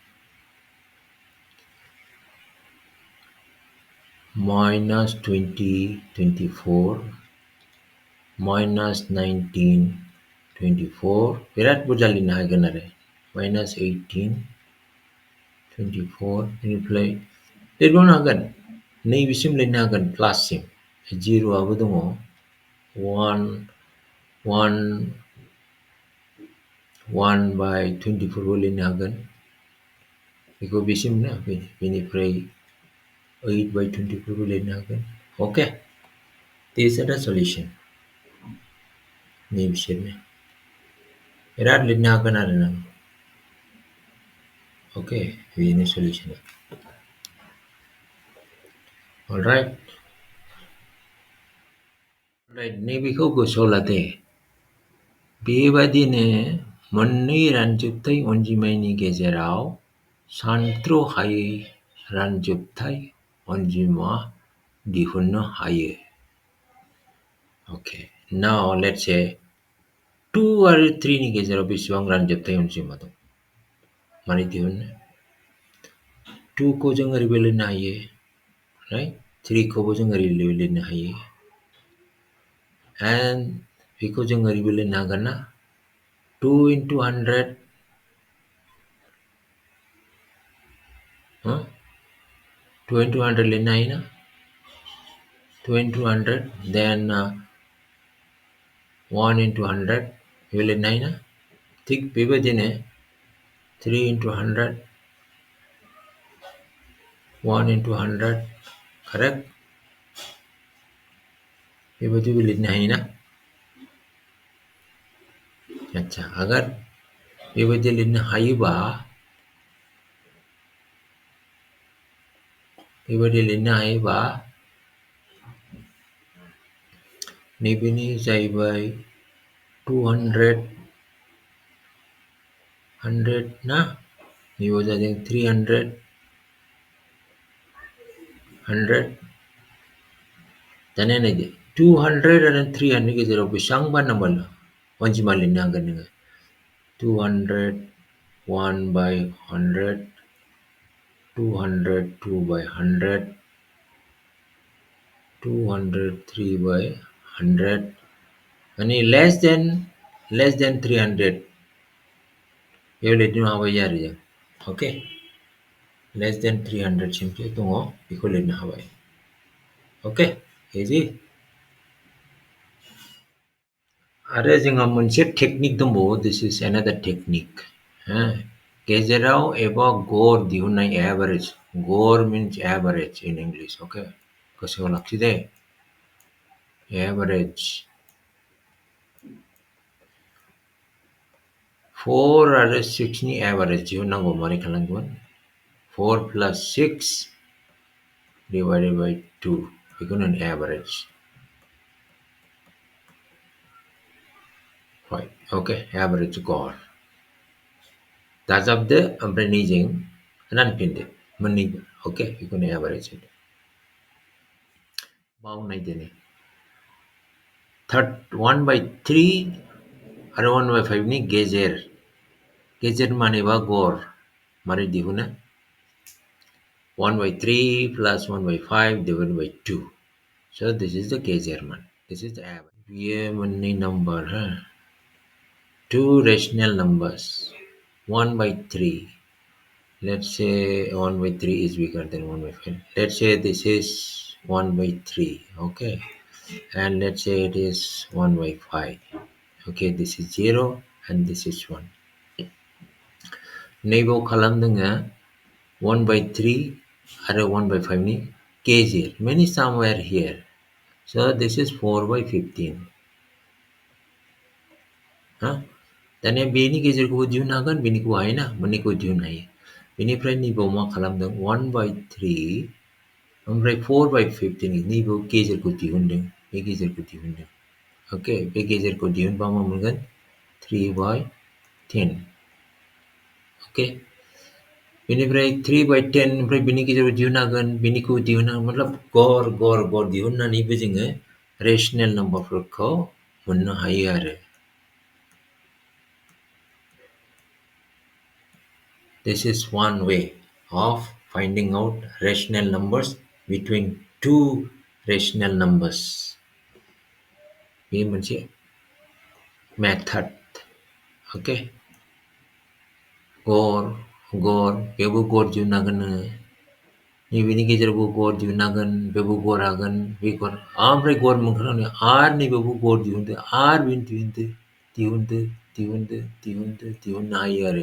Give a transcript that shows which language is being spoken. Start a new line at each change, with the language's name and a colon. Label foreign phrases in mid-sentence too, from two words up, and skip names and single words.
Bodo: minus 20 24 minus 19 24 बिराद बुरजा लिरनो हागोन आरो minus 18 24 बेनिफ्राय लिरबावनो हागोन नैबेसिम लिरनो हागोन प्लाससिम 0 आबो दङ 1 1 1 by 24 खौ लिरनो हागोन बेखौ बेसिम ना बेनिफ्राय 8 by 24 खौ लिरनो हागोन
English: okay these are the solution
Bodo: नै बिसोरनो बिराद लिरनो हागोन आरो नों okay बेनो solution alright नैबेखौ गोसोआव लादे बेबादिनो मोननै रानजोबथाय अनजिमानि गेजेराव सानथ्र'हायै रानजोबथाय अनजिमा दिहुननो हायो
English: okay now let's say
Bodo: 2 आरो 3 नि गेजेराव बेसेबां रानजोबथाय अनजिमा दं मारै दिहुननो 2 खौ जों ओरैबो लिरनो हायो right 3 खौबो जों ओरैबो लिरनो हायो and बेखौ जों ओरैबो लिरनो हागोन ना 2 into 100 huh? 2 into 100 लिरनो हायो ना 2 into 100 then 1 into 100 बेबो लिरनो हायो ना थिग बेबायदिनो 3 into 100 1 into 100 correct बेबायदिबो लिरनो हायो ना
Hindi: अच्छा अगर
Bodo: बेबायदि लिरनो हायोबा नैबेनि जाहैबाय 200 100 ना नैबेयाव जादों 300 100 दानिया नायदो 200 आरो 300 गेजेराव बेसेबांबा नाम्बार अनजिमा लिरनो हागोन नोङो 200 1 by 100 200 2 by 100 200 3 by 100 माने
English: less than 300
Bodo: बेयाव लिरनो हाबाय आरो जों
English: okay less than 300
Bodo: सिमसो दङ बेखौ लिरनो हाबाय
English: okay easy
Bodo: आरो जोंहा मोनसे टेकनिक दंबावो
English: this is another technique
Bodo: गेजेराव एबा गड़ दिहुननाय average गड़
English: means average in English okay
Bodo: गोसोआव लाखि दे average 4 आरो 6 नि average दिहुननांगौ मारै खालामगोन 4 plus 6
English: divided by
Bodo: 2 बेखौनो average
English: right okay average
Bodo: गड़ दाजाबदो ओमफ्राय नैजों रानफिनदो मोननैबो okay बेखौनो average होनो बावनायदो नै 1 by 3 आरो 1 by 5 नि गेजेर मानेबा गड़ मारै दिहुनो
English: 1 by 3 plus 1 by 5 divided by 2 so this is the
Bodo: गेजेर मान
English: this is the average
Bodo: बेयो मोननै
English: नम्बर two rational numbers 1 by 3 let's say 1 by 3 is bigger than 1 by 5 let's say this is 1 by 3 okay and let's say it is 1 by 5 okay this is 0 and this is 1
Bodo: नैबाव खालामदों 1 by 3 आरो 1 by 5 नि गेजेर
English: means somewhere here so this is 4 by 15
Bodo: दानिया बेनि गेजेरखौबो दिहुननो हागोन बेनिखौ हायोना मोननैखौ दिहुननो हायो बेनिफ्राय नैबाव मा खालामदों 1 by 3 ओमफ्राय 4 by 15 नैबाव गेजेरखौ दिहुनदों बे गेजेरखौ दिहुनदों ओके बे गेजेरखौ दिहुनबा मा मोनगोन 3 by 10 ओके बेनिफ्राय 3 by 10 ओमफ्राय बेनि गेजेराव दिहुननो हागोन बेनिखौ दिहुननो मतलब गड़ दिहुननानैबो जोङो रेशनेल नाम्बारफोरखौ मोननो हायो आरो
English: this is one way of finding out rational numbers between two rational numbers
Bodo: बे मोनसे
English: method okay
Bodo: गड़ बेयावबो गड़ दिहुननो हागोन नोङो नैबेनि गेजेरावबो गर दिहुननांगोन, बेयावबो गर हागोन, बे गर ओमफ्राय गर मोनखांनानै आरो नैबेयावबो गर दिहुनदो, आरो बेनो दिहुनदो, दिहुनदो, दिहुनदो, दिहुनदो, दिहुननो हायो आरो।